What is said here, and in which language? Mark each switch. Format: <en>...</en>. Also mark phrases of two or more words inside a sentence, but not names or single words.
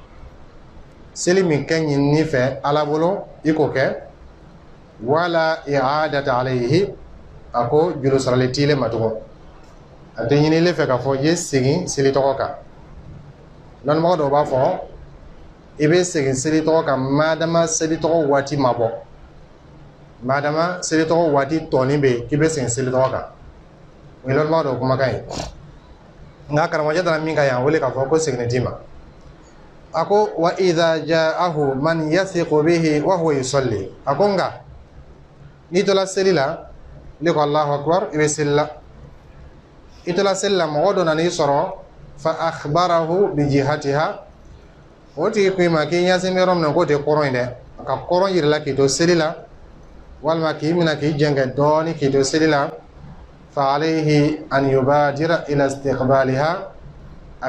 <bm>seli min kɛ ɲinini fɛ ala bolo i k'o kɛ</bm> <ar>ولا إعادة عليه</ar> <bm>a ko juru sarali t'ilen ma tugun a tɛ ɲini ile fɛ k'a fɔ i ye segin seli tɔgɔ kan lɔnnimɔgɔ dɔw b'a fɔ i bɛ segin seli tɔgɔ kan madama seli tɔgɔ waati ma bɔ madama seli tɔgɔ waati tɔɔni bɛ yen k'i bɛ segin seli tɔgɔ kan o ye lɔnnimɔgɔ dɔw kumakan ye nka karamɔgɔcɛ taara min ka yan wele k'a fɔ ko segin t'i ma a ko</bm> <ar>وإذا جاءه من يثق به وهو يصلي</ar> <bm>a ko nka n'i tola seli la ne ko</bm> <ar>الله أكبر</ar> <bm>i bɛ seli la i tola seli la mɔgɔ dɔ nan'i sɔrɔ</bm> <ar>فأخبره بجهتها</ar> <bm>o tigi ko i ma k'i ɲɛsin bɛ yɔrɔ min na k'o tɛ kɔrɔn ye dɛ a ka kɔrɔn yir'i la k'i to seli la walima k'i minɛ k'i jɛngɛ dɔɔni k'i to seli la</bm> <ar>فعليه أن يبادر إلى استقبالها</ar> <bm>a</bm>